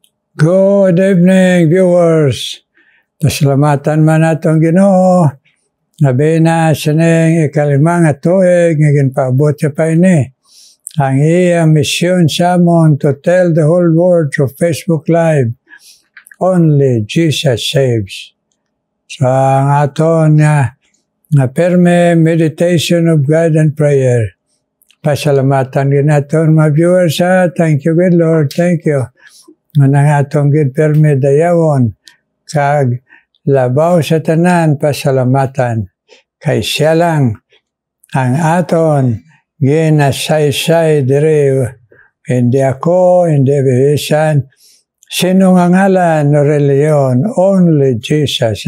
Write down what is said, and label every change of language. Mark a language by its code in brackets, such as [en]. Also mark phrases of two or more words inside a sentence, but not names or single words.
[en] Good evening, viewers. [hil] Pasalamatan man natong Ginoo. Labi na sining ikalimang tuig nga ginpaabot siya pa ini. Ang iya mission sa amon [en] to tell the whole world through Facebook Live. Only Jesus saves. So [hil] ang aton nga perme [en] meditation of God and prayer. [hil] Pasalamatan din naton mga viewers ha. [en] Thank you, good Lord. Thank you. [hil] Manang atong gid perme dayawon kag labaw sa tanan pasalamatan kay siya lang ang aton ginasaysay diri. Hindi ako, hindi bihisan sino nga ngalan o reliyon, only Jesus.